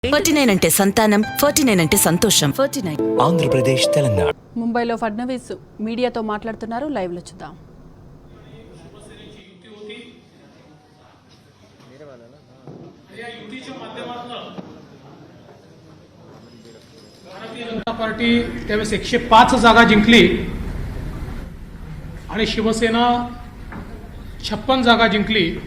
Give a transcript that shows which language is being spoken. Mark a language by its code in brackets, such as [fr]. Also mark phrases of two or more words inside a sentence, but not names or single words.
[te] 49 అంటే సంతానం, 49 అంటే సంతోషం. 49 ఆంధ్రప్రదేశ్, తెలంగాణ. ముంబైలో ఫడ్నవీస్ మీడియాతో మాట్లాడుతున్నారు. లైవ్లో చూద్దాం. [mr] भारतीय जनता पार्टी त्यावेळेस 105 जागा जिंकली आणि शिवसेना 56 जागा जिंकली.